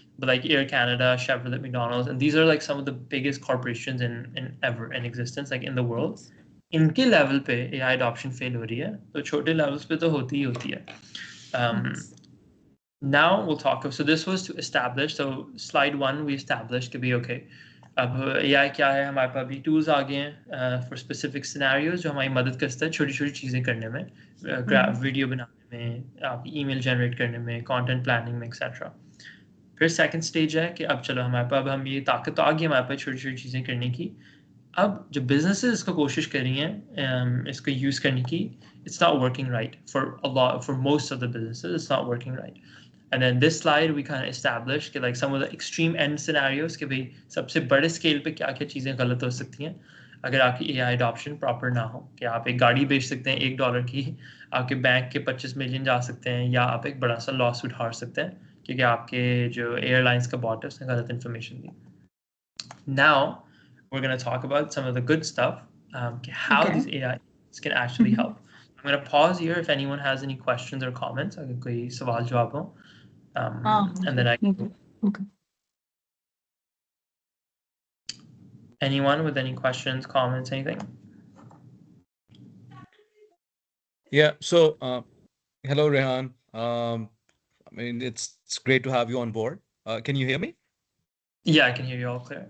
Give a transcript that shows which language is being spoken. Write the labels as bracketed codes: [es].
[en] But like Air Canada, Chevrolet, McDonald's, and these are like some of the biggest corporations in ever in existence, like in the world. [hi] इनके level पे AI adoption fail हो रही है, तो छोटे levels पे तो होती ही होती है. [en] Now we'll talk. So this was to establish. So slide 1 we established to be okay. [hi] अब AI क्या है, हमारे पास भी tools आ गए हैं [en] for specific scenarios [hi] जो हमारी मदद करता है छोटी छोटी चीज़ें करने में, वीडियो बनाने में, आप email generate करने में, content planning में, etc. फिर second stage है कि अब चलो हमारे पास, अब हम ये ताकत आ गई हमारे पास छोटी छोटी चीज़ें करने की. अब जो businesses इसको कोशिश कर रही हैं इसको use करने की, [en] it's not working right for most of the businesses. It's not working right. And then this slide we kind of established [hi] कि [en] like some of the extreme end scenarios [hi] कि भाई सबसे बड़े scale पे क्या क्या चीज़ें गलत हो सकती हैं अगर आपकी AI adoption proper ना हो. कि आप एक गाड़ी बेच सकते हैं $1 की, आपके बैंक के 25 मिलियन जा सकते हैं, या आप एक बड़ा सा लॉ सूट हार सकते हैं क्योंकि आपके जो एयरलाइंस का बॉट है उसने गलत information the. [en] Now we're going to talk about some of the good stuff, how these AI can actually help. I'm going to pause here if anyone has any questions or comments. [hi] अगर कोई सवाल जवाब हो, [en] and then I can. Okay. Anyone with any questions, comments, anything? Yeah. So, hello, Rehan. I mean, it's great to have you on board. Can you hear me? Yeah, I can hear you all clear.